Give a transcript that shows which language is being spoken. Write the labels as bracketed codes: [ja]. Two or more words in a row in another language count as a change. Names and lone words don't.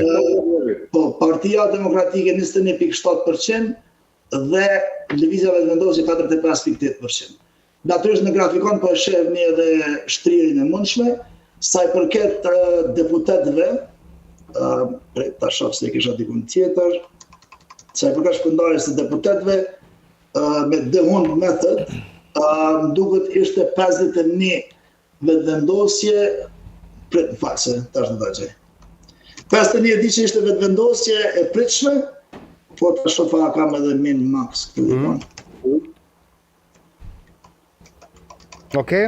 [sq] Po Partia Demokratike 21.7% dhe Lëvizja Vetëvendosje 45.8%. Natyrisht në grafikon po e shihni edhe shtrirjen e mundshme, sa i përket deputetëve, ta shoh se kisha dikun tjetër, sa i përket shpërndarjes së deputetëve me [en] the Hund method, [sq] më duket ishte 51 vetëvendosje, prit në faqe, tash do ta gjej. 51 e di që ishte vetëvendosje e pritshme, po ta shoh kam edhe min max këtu. Okej.